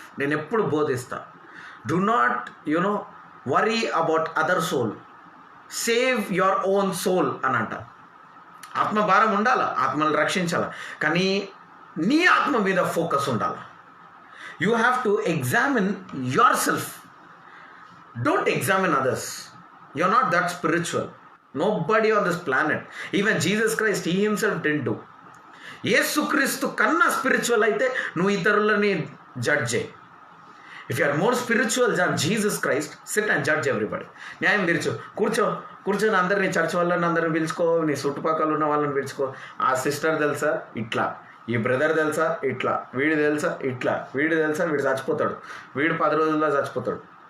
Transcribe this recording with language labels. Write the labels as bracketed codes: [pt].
[te] నేను ఎప్పుడు బోధిస్తా, [en] do not worry about other soul, save your own soul [te] అని అంట. ఆత్మభారం ఉండాలి, ఆత్మను రక్షించాలి, కానీ నీ ఆత్మ మీద ఫోకస్ ఉండాలి. [en] You have to examine yourself, don't examine others. You are not that spiritual. Nobody on this planet, even Jesus Christ, he himself didn't do. [te] యేసుక్రీస్తు కన్నా స్పిరిచువల్ అయితే నువ్వు ఇతరులని జడ్జ్ చేయి. [en] If you are more spiritual than Jesus Christ, sit and judge everybody. [te] న్యాయం తీర్చు, కూర్చొని అందరినీ చర్చ్ వాళ్ళని అందరిని పిలుచుకో, నీ చుట్టుపక్కల ఉన్న వాళ్ళని పిలుచుకో. ఆ సిస్టర్ తెలుసా ఇట్లా, ఈ బ్రదర్ తెలుసా ఇట్లా, వీడు తెలుసా ఇట్లా, వీడు తెలుసా వీడు చచ్చిపోతాడు, వీడు 10 రోజుల్లో చచ్చిపోతాడు.